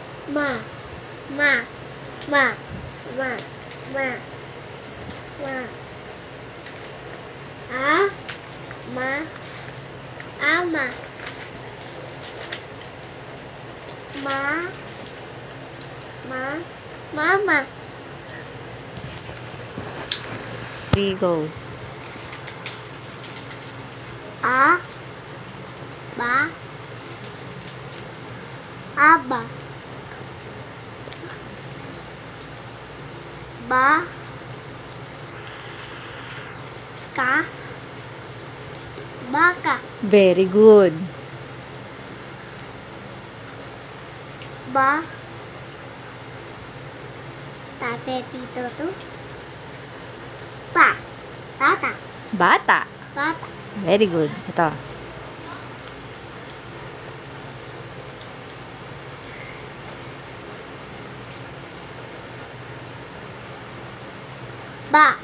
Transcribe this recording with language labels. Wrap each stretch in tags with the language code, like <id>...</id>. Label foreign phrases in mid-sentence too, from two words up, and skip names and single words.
<en>Ma. Ma. Ma. Ma. Ma. Ma. A. Ma. Ama. Ma. Ma. Mama. 3, go. A. Ba. Aba. Ba. Ka. Baka. Very good. Ba.</en> <tl>Tate, tito, to. Pa. Tata. Bata. Bata.</tl> <en>Very good. Ito. Ba.</en>